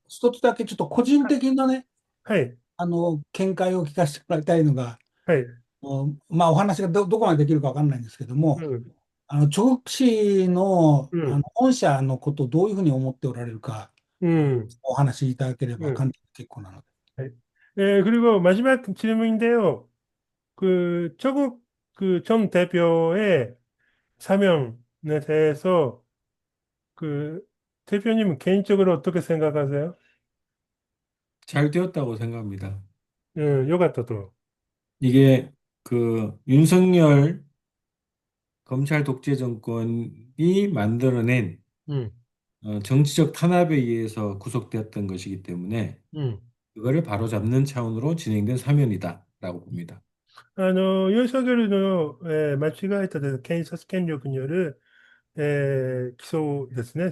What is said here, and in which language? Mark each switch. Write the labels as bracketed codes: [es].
[ja] 一つだけちょっと個人的なね、はい、見解を聞かせてもらいたいのが、はい、まあ、お話がどこまでできるかわかんないんですけども、うん、直視の、うん、御社のことをどういうふうに思っておられるか、うん、お話しいただけれうん。ば簡単に結構なので。 [ko] 네. 그리고 마지막 질문인데요. 조국 전 대표의 사명에 대해서 그 대표님은 개인적으로 어떻게 생각하세요? 잘 되었다고 생각합니다. 요 같다 또. 이게 그 윤석열 검찰 독재 정권이 만들어낸 음, 정치적 탄압에 의해서 구속되었던 것이기 때문에 음. 그거를 바로잡는 차원으로 진행된 사면이다라고 봅니다. [ja] 윤석열の、間違えた検察権力による、起訴ですね。